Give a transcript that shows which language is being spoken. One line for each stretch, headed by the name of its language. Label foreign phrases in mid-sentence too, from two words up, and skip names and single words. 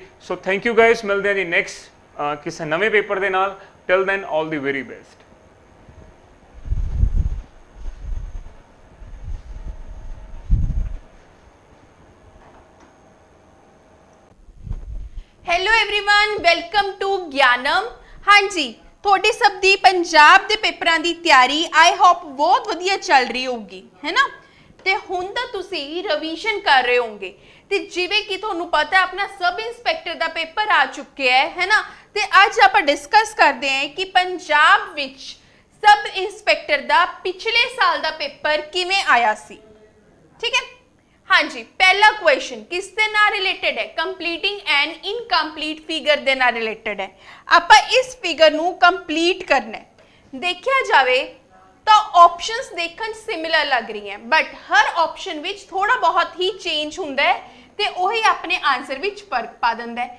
Punjabi: ਸੋ
English: thank you guys,
Punjabi: ਮਿਲਦੇ ਹਾਂ ਜੀ ਨੈਕਸਟ ਕਿਸੇ ਨਵੇਂ ਪੇਪਰ ਦੇ ਨਾਲ।
English: till then all the very best. hello everyone, welcome to Gyanam.
Punjabi: ਹਾਂ ਜੀ, ਥੋੜ੍ਹੀ ਸਭ ਦੀ ਪੰਜਾਬ ਦੇ ਪੇਪਰਾਂ ਦੀ ਤਿਆਰੀ
English: I hope
Punjabi: ਬਹੁਤ ਵਧੀਆ ਚੱਲ ਰਹੀ ਹੋਗੀ, ਹੈ ਨਾ। ਤੇ ਹੁਣ ਤਾਂ ਤੁਸੀਂ ਰਿਵੀਜ਼ਨ ਕਰ ਰਹੇ ਹੋਂਗੇ ਤੇ ਜਿਵੇਂ ਕਿ ਤੁਹਾਨੂੰ ਪਤਾ ਹੈ ਅਪਣਾ
English: sub inspector
Punjabi: ਦਾ ਪੇਪਰ ਆ ਚੁੱਕੇ ਹੈ ਨਾ। ਤੇ ਅੱਜ ਆਪਾਂ ਡਿਸਕਸ ਕਰਤੇ ਹੈਂ ਕਿ ਪੰਜਾਬ ਵਿੱਚ
English: sub inspector
Punjabi: ਦਾ ਪਿਛਲੇ ਸਾਲ ਦਾ ਪੇਪਰ ਕਿਵੇਂ ਆਇਆ ਸੀ, ਠੀਕ ਹੈ। ਹਾਂ ਜੀ, ਪਹਿਲਾ ਕੁਐਸ਼ਚਨ ਕਿਸ ਦੇ ਨਾਲ ਰਿਲੇਟਿਡ ਹੈ?
English: completing an incomplete figure
Punjabi: ਦੇ ਨਾਲ ਰਿਲੇਟਿਡ ਹੈ। ਆਪਾਂ ਇਸ ਫਿਗਰ ਨੂੰ ਕੰਪਲੀਟ ਕਰਨਾ ਹੈ। ਦੇਖਿਆ ਜਾਵੇ ਤੋ ਆਪਸ਼ਨਜ਼ ਦੇਖਣ ਸਿਮਿਲਰ ਲੱਗ ਰਹੀ ਹੈਂ, ਬਟ ਹਰ ਆਪਸ਼ਨ ਵਿੱਚ ਥੋੜ੍ਹਾ ਬਹੁਤ ਹੀ ਚੇਂਜ ਹੁੰਦਾ ਹੈ ਤੇ ਓਹੀ ਅਪਣੇ ਆਂਸਰ ਵਿੱਚ ਫ਼ਰਕ ਪਾ ਦਿੰਦਾ ਹੈ।